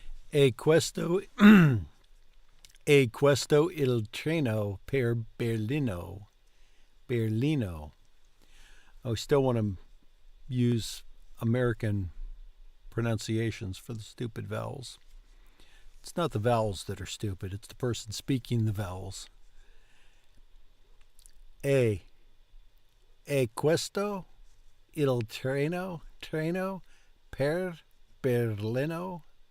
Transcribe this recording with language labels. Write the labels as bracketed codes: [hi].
[it] E questo il treno per Berlino. [en] I still want to use American pronunciations for the stupid vowels. It's not the vowels that are stupid, it's the person speaking the vowels. [it] E questo il treno per Berlino.